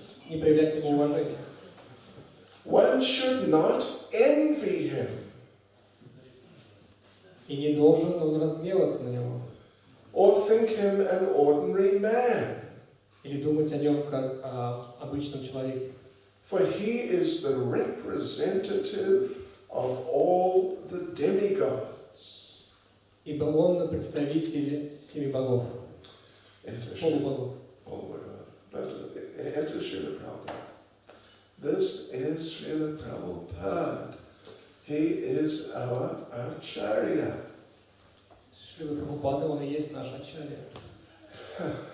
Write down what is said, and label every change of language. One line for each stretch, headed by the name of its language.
Russian: Не проявлять к нему уважения.
English: One should not envy him.
Russian: И не должен он разгневаться на него.
English: Or think him an ordinary man.
Russian: Или думать о нем как о обычном человеке.
English: For he is the representative of all the demigods.
Russian: Ибо он представитель семи богов. Полубогов.
English: But это Srila Prabhupada. This is Srila Prabhupada. He is our Acharya.
Russian: Srila Prabhupada, он и есть наш Ачарья.